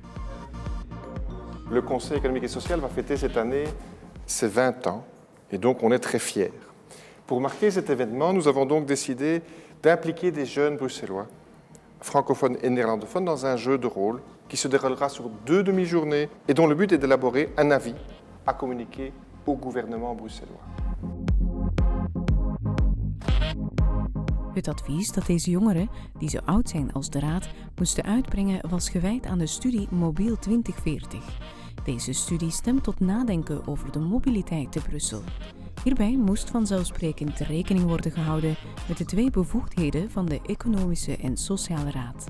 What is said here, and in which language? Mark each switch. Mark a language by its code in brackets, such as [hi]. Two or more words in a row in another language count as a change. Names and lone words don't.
[fr] Le Conseil économique et social va fêter cette année ses 20 ans et donc on est très fiers. Pour marquer cet événement, nous avons donc décidé d'impliquer des jeunes bruxellois, francophones et néerlandophones, dans un jeu de rôle qui se déroulera sur 2 demi-journées et dont le but est d'élaborer un avis à communiquer au gouvernement bruxellois. [nl] Het advies dat deze jongeren, die zo oud zijn als de Raad, moesten uitbrengen was gewijd aan de studie Mobiel 2040. Deze studie stemt tot nadenken over de mobiliteit te Brussel. Hierbij moest vanzelfsprekend rekening worden gehouden met de 2 bevoegdheden van de Economische en Sociale Raad.